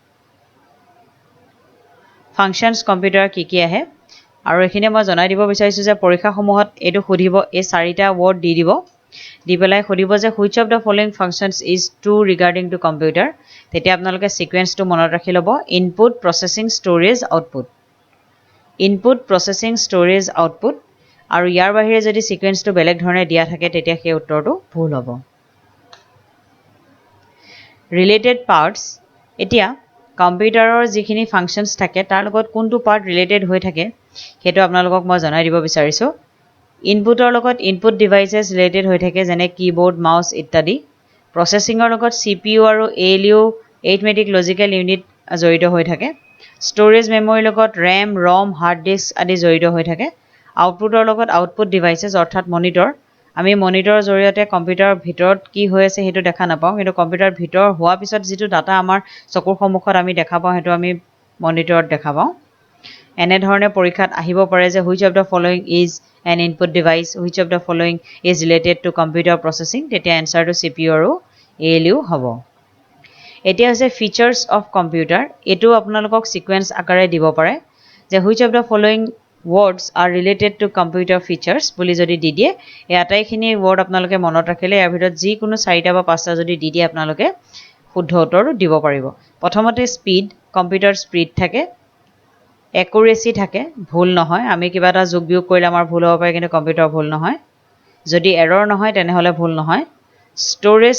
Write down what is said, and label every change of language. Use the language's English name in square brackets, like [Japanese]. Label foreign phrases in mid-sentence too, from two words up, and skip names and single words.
[English] functions computer [Assamese] কি আহে আৰু এখিনে মই জনাই দিব বিচাৰিছো যে পৰীক্ষা সমূহত এটো খুদিব এই চাৰিটা ওৱৰ্ড দি দিব দি পেলাই খুদিব যে [English] which of the following functions is true regarding to computer [Assamese] তেতিয়া আপোনালোকে সিকোয়েন্সটো মনত ৰাখি লব [English] input processing storage output [Assamese] আৰু ইয়াৰ বাহিৰে যদি সিকোয়েন্সটো বেলেগ ধৰণে দিয়া থাকে তেতিয়া সেই উত্তৰটো ভুল হ'ব [English] related parts [Assamese] এতিয়া কম্পিউটাৰৰ যিখিনি ফাংশনস থাকে তাৰ লগত কোনটো পাৰ্ট ৰিলেটেড হৈ থাকে হেতু আপোনালোকক মই জনাই দিব বিচাৰিছো ইনপুটৰ লগত [English] input devices [Assamese] ৰিলেটেড হৈ থাকে যেনে কিবোৰ্ড মাউস ইত্যাদি প্ৰসেসিংৰ লগত CPU আৰু ALU [English] arithmetic logical unit [Assamese] জড়িত হৈ থাকে ষ্টৰেজ মেমৰিৰ লগত RAM ROM [English] hard disk [Assamese] আদি জড়িত হৈ থাকে আউটপুটৰ লগত [English] output devices [Assamese] অৰ্থাৎ মনিটৰ আমি মনিটৰৰ জৰিয়তে কম্পিউটাৰৰ ভিতৰত কি হৈ আছে সেইটো দেখা নাপাওঁ কিন্তু কম্পিউটাৰৰ ভিতৰ হোৱাৰ পিছত যিটো ডাটা আমাৰ চকুৰ সন্মুখত আমি দেখা পাওঁ সেইটো আমি মনিটৰত দেখা পাওঁ এনে ধৰণে পৰীক্ষাত আহিব পাৰে যে [English] which of the following is an input device which of the following is related to computer processing [Assamese] তেতিয়া এনসাৰটো CPU আৰু ALU হ'ব এতিয়া হৈছে [English] features of computer [Assamese] এটো আপোনালোকক সিকোয়েন্স আকাৰে দিব পাৰে যে [English] which of the following words are related to computer features [Assamese] বুলি যদি দি দিয়ে এই আটাইখিনি ওয়াৰ্ড আপোনালোকে মনত ৰাখিলে ইয়াৰ ভিতৰত যি কোনো 4টা বা 5টা যদি দি দিয়ে আপোনালোকে শুদ্ধ উত্তৰ দিব পাৰিব প্ৰথমতে স্পীড কম্পিউটাৰ স্পীড থাকে একুৰেসি থাকে ভুল নহয় আমি কিবা এটা যোগ বিয়োগ কৰিলে আমাৰ ভুল হ'ব পাৰে কিন্তু কম্পিউটাৰ ভুল নহয় যদি এৰৰ নহয় তেনেহলে ভুল নহয় ষ্টোৰেজ